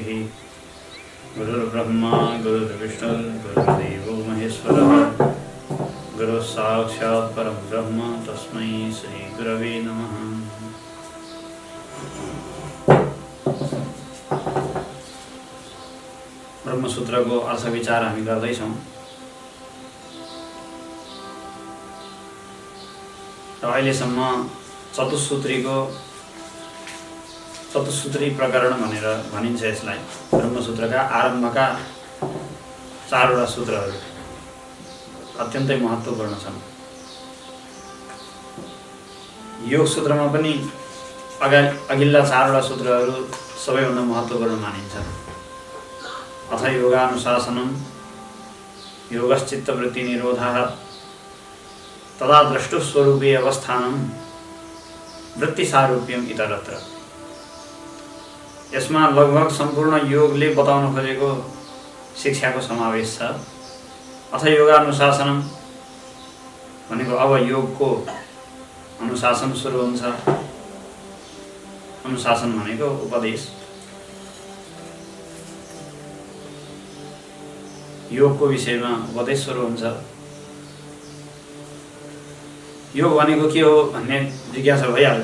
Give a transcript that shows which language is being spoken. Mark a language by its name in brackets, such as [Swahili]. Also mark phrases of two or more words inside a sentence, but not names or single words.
[Sanskrit] गुरुर्ब्रह्मा गुरुर्विष्णु गुरुर्देवो महेश्वरः गुरु साक्षात् परम ब्रह्म तस्मै श्री गुरवे नमः। [Nepali] ब्रह्मसूत्र को अर्थ विचार हामी गर्दैछौँ र अहिलेसम्म चतुसूत्री प्रकरण भनेर भनिन्छ यसलाई। ब्रह्मसूत्रका आरम्भका 4वटा सूत्रहरू अत्यन्तै महत्त्वपूर्ण छन्। योग सूत्रमा पनि अघिल्ला 4वटा सूत्रहरू सबैभन्दा महत्त्वपूर्ण मानिन्छन्। [Sanskrit] अथ योगानुशासनम योगश्चित्तवृत्ति निरोधः तदा द्रष्टुस्वरूपे अवस्थानम वृत्तिसारूप्यम इतरत्र। [Nepali] यसमा लगभग सम्पूर्ण योगले बताउन खोजेको शिक्षाको समावेश छ। [Sanskrit] अथ योगानुशासनम [Nepali] भनेको अब योगको अनुशासन सुरु हुन्छ। अनुशासन भनेको उपदेश। योगको विषयमा उपदेश सुरु हुन्छ। योग भनेको के हो भन्ने जिज्ञासा भइहाल्यो।